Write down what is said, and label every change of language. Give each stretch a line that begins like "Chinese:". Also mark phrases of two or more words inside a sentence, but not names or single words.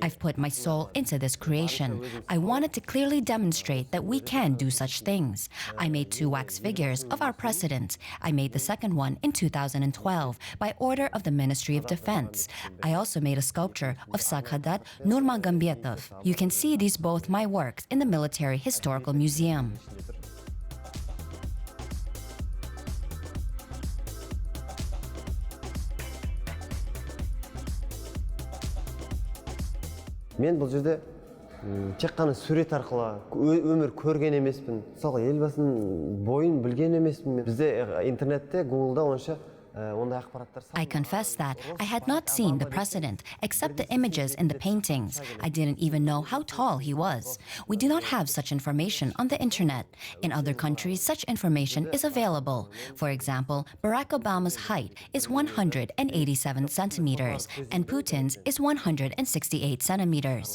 English: I've put my soul into this creation. I wanted to clearly demonstrate that we can do such things. I made 2 wax figures of our president. I made the second one in 2012 by order of the Ministry of Defense. I also made a sculpture of Saghadat Nurmagomedov. You can see these both my works in the Military Historical Museum.
Kazakh: Мен бұл жерде тек қана сурет арқылы өмір көрген емеспін. Мысалы, елбасының бойын білген емеспін. Бізде интернетте, Google'да онша ондай ақпараттар.
English: I confess that I had not seen the president except the images in the paintings. I didn't even know how tall he was. We do not have such information on the internet. In other countries, such information is available. For example, Barack Obama's height is 187 centimeters and Putin's is 168 centimeters.